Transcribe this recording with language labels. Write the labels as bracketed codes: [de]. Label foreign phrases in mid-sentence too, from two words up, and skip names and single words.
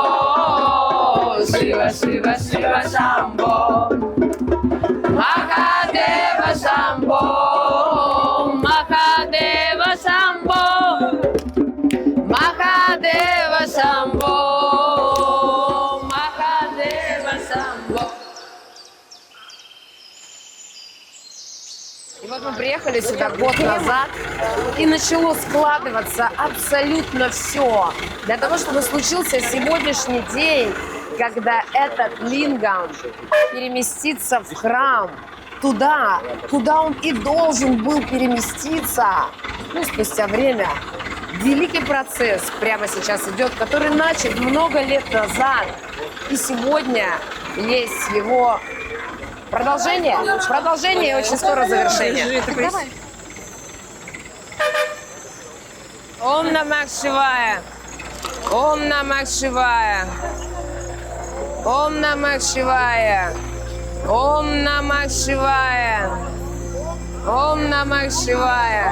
[sa] Shiva Shiva Shiva Shambho, Mahadeva Shambho, Mahadeva Shambho, Mahadeva Shambho, Mahadeva Shambho. [ru] И вот мы приехали сюда год назад, и начало складываться абсолютно все для того, чтобы случился сегодняшний день, когда этот лингам переместится в храм, туда, куда он и должен был переместиться. Ну, спустя время. Великий процесс прямо сейчас идет, который начат много лет назад. И сегодня есть его продолжение и очень скоро завершение. [sa] ॐ नमः शिवाय. ॐ नमः शिवाय। ॐ नमः शिवाय. ॐ नमः शिवाय। ॐ नमः शिवाय.